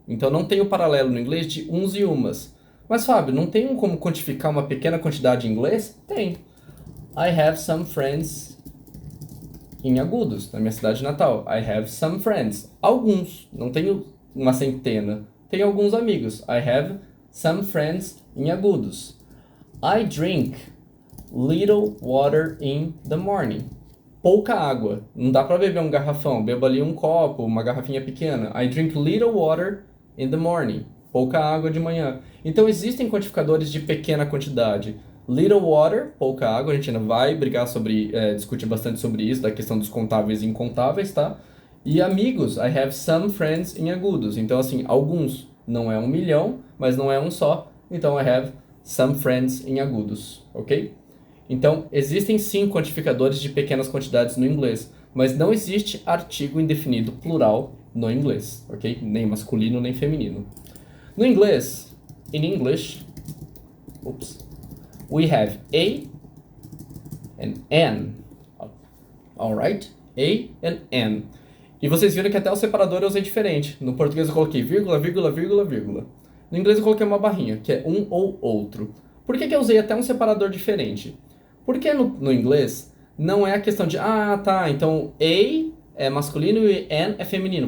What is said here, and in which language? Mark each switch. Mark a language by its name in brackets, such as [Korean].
[Portuguese] Então não tem o paralelo no inglês de uns e umas. Mas, Fábio, não tem como quantificar uma pequena quantidade em inglês? Tem. [English] I have some friends [Portuguese] em Agudos, na minha cidade natal. [English] I have some friends. [Portuguese] Alguns, não tenho uma centena. Tenho alguns amigos. [English] I have some friends [Portuguese] em Agudos. [English] I drink little water in the morning. [Portuguese] Pouca água. Não dá pra beber um garrafão. Bebo ali um copo, uma garrafinha pequena. [English] I drink little water in the morning. [Portuguese] Pouca água de manhã. Então existem quantificadores de pequena quantidade. [English] Little water, [Portuguese] pouca água. A gente ainda vai brigar sobre, discutir bastante sobre isso, da questão dos contáveis e incontáveis, tá? E amigos, [English] I have some friends [Portuguese] em agudos. Então, assim, alguns. Não é 1 milhão, mas não é um só. Então, [English] I have some friends [Portuguese] em agudos, ok? Então, existem sim quantificadores de pequenas quantidades no inglês, mas não existe artigo indefinido plural no inglês, ok? Nem masculino nem feminino. No inglês, [English] in English, we have a and an, alright? A and an. [Portuguese] E vocês viram que até o separador eu usei diferente. No português eu coloquei vírgula, vírgula, vírgula, vírgula. No inglês eu coloquei uma barrinha, que é um ou outro. Por que eu usei até um separador diferente? Porque no inglês não é a questão de, tá, então A é masculino e N é feminino.